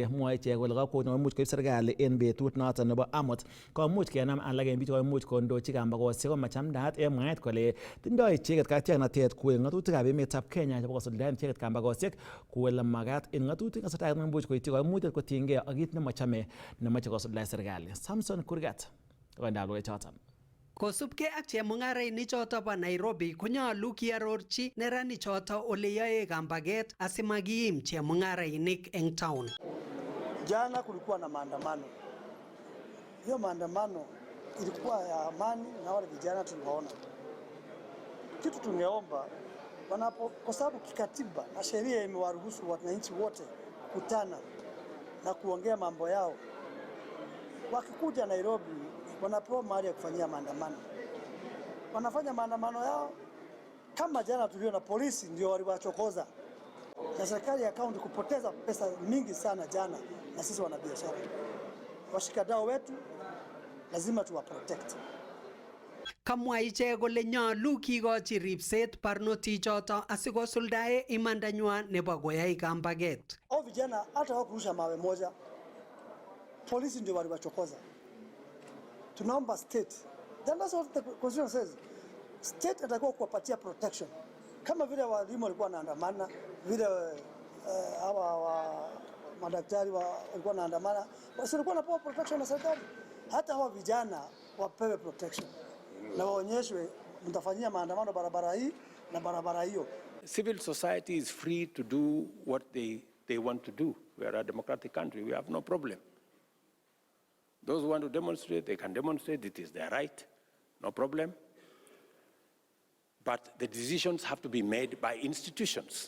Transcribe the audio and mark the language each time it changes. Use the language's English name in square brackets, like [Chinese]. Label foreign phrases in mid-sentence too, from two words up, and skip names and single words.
[Kalenjin] Mwoe ichek kole kakwautiet nemuch koib serikali en betut noton nebo amut komuch kenam alage en biik komuch kondochi kambakosiek komachamdaat en mwaet kole tindoi icheget katiaknatet kuwe ng'atutikab emetab Kenya chebo kosuldaen icheget kambakosiek kuwe ole makat en ng'atutik kasarta nemuch koityi koimutyet kotiengei ak kit nemochome nemoche kosuldaen serikali. Samson Kurgat koindab choton. Kosubkei ak chemung'arainik choto bo Nairobi konyolu kiarorchi neranik choto ole yoe kambaget asimakiim chemung'arainik eng town. [Swahili] Jana kulikuwa na maandamano. Hiyo maandamano ilikuwa ya amani na wale vijana tuliwaona. Kitu tungeomba kwa sababu kikatiba na sheria imewaruhusu wananchi wote kutana na kuongea mambo yao. Wakikuja Nairobi wanapewa mahali ya kufanyia maandamano. Wanafanya maandamano yao kama jana tuliona polisi ndio waliwachokoza. Na serikali ya kaunti kupoteza pesa mingi sana jana na sisi wanabiashara. Washikadau wetu lazima tuwa protect. [Kalenjin] Kamwa ichek kole nyolu kikochi ripset barnotik choto asikosuldae imandanywa nebo koyai kambaget. [Swahili] Hao vijana hata hawakurusha mawe moja. Polisi ndio waliwachokoza. Tunaomba state. [English] Then that's what the constitution says. [Swahili] State atakuwa kuwapatia protection. Kama vile walimu walikuwa wanaandamana, vile hawa madaktari walikuwa wanaandamana, wasi walikuwa wanapewa protection na serikali. Hata hawa vijana wapewe protection. Na waonyeshwe mtafanyia maandamano barabara hii na barabara hiyo. [English] Civil society is free to do what they want to do. We are a democratic country. We have no problem. Those who want to demonstrate, they can demonstrate. It is their right, no problem. But the decisions have to be made by institutions.